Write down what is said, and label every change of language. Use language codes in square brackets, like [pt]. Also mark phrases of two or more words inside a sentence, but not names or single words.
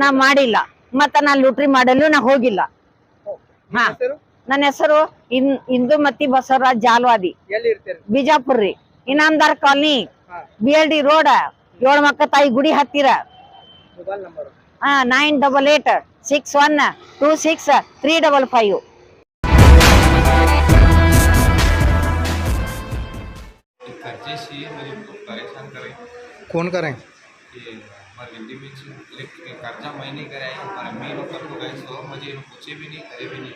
[kn] ನಾ ಮಾಡಿಲ್ಲ. ಮತ್ತ ನಾ ಲೂಟ್ರಿ ಮಾಡಲು ನಾ ಹೋಗಿಲ್ಲ. ಹಾ, ನನ್ನ ಹೆಸರು ಇಂದುಮತಿ ಬಸವರಾಜ್ ಜಾಲ್ವಾದಿ, ಎಲ್ಲಿ ಇರ್ತೀರಿ? ಬಿಜಾಪುರ್ ರೀ, ಇನಾಮದಾರ್ ಕಾಲನಿ, BLD ರೋಡ್, 7 ಮಕ್ಕ ತಾಯಿ ಗುಡಿ ಹತ್ತಿರ. ಮೊಬೈಲ್ ನಂಬರ್ 9886126355. [hi] कर्जे से मेरे को परेशान करे। कौन करें? ये हमारे हिंदी में कर्जा मैं नहीं कराया, हमारे मैं लोग कर गए सो मुझे पूछे भी नहीं, करे भी नहीं।